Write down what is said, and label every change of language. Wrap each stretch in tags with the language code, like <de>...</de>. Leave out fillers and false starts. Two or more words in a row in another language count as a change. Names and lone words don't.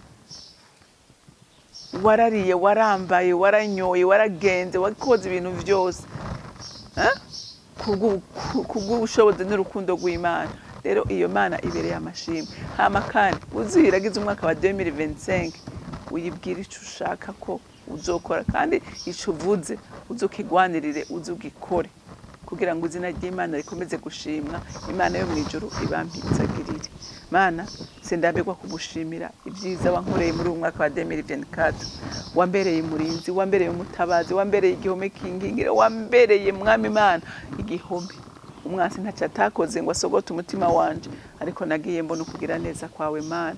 <rn>Warariye, warambaye, waranyoye, waragenze, wakoze ibintu byose kubw'ubushobozi n'urukundo rw'Imana. Rero iyo Mana ibereye amashimwe. Hama kandi uziragize umwaka wa 2025 uyibwira ico ushaka ko uzokora, kandi ico uvuze uzokigwanirire, uzugikore. kugira ngo izina ry'Imana rikomeze gushimwa, Imana yo mw'ijuru ibampizagirire. Mana sindambirwa kugushimira ibyiza wankoreye muri uyu mwaka wa 2024, wambereye umurinzi, wambereye umutabazi, wambereye igihome kingingira, wambereye mwami Imana igihome umwansi ntacyo atakoze ngo asogote umutima wanje, ariko nagiye mbona ukugira neza kwawe Mana.</rn>